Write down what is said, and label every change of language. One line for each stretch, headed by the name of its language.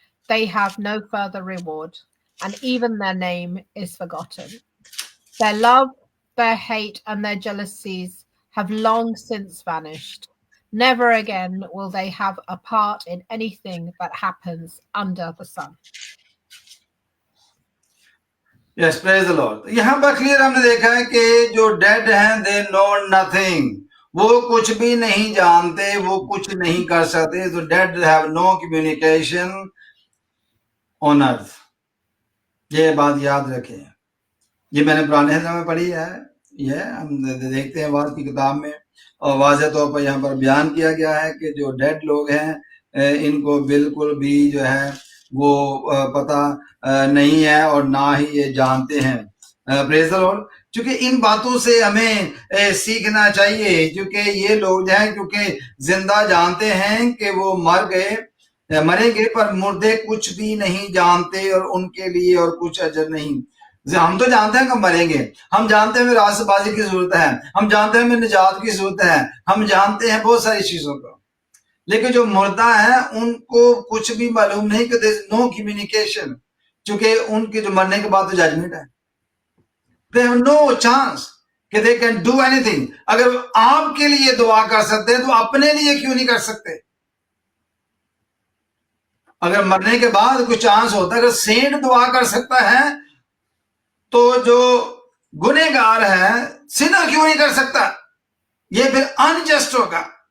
English: They have no further reward, and even their name is forgotten. Their love, their hate, and their jealousies have long since vanished. Never again will they have a part in anything that happens under the sun. Yes, praise the Lord.
Urdu: یہاں پر clear ہم نے دیکھا ہے کہ جو dead ہیں
English: they know nothing.
Urdu: وہ کچھ بھی نہیں جانتے، وہ کچھ نہیں کر سکتے.
English: So dead have no communication on earth.
Urdu: یہ بات یاد رکھیں. یہ میں نے پرانے حضرت میں پڑھی ہے، یہ ہم دیکھتے ہیں واعظ کی کتاب میں، اور واضح طور پر یہاں پر بیان کیا گیا ہے کہ جو ڈیڈ لوگ ہیں ان کو بالکل بھی جو ہے وہ پتہ نہیں ہے اور نہ ہی یہ جانتے ہیں.
English: Praise the Lord.
Urdu: چونکہ ان باتوں سے ہمیں سیکھنا چاہیے، کیونکہ یہ لوگ جو ہیں کیونکہ زندہ جانتے ہیں کہ وہ مریں گے، پر مردے کچھ بھی نہیں جانتے اور ان کے لیے اور کچھ اجر نہیں. ہم تو جانتے ہیں کہ مریں گے، ہم جانتے ہیں ہمیں راست بازی کی ضرورت ہے، ہم جانتے ہیں ہمیں نجات کی ضرورت ہے، ہم جانتے ہیں بہت ساری چیزوں کو، لیکن جو مردہ ہیں ان کو کچھ بھی معلوم نہیں کہ
English: there is no communication،
Urdu: چونکہ ان کے جو مرنے کے بعد تو ججمنٹ ہے.
English: they have no chance کہ they can do anything.
Urdu: اگر آپ کے لیے دعا کر سکتے ہیں تو اپنے لیے کیوں نہیں کر سکتے؟ اگر مرنے کے بعد کوئی چانس ہوتا ہے، اگر سینٹ دعا کر سکتا ہے تو جو گنہگار ہے سنر کیوں نہیں کر سکتا؟ یہ پھر انجسٹ ہوگا.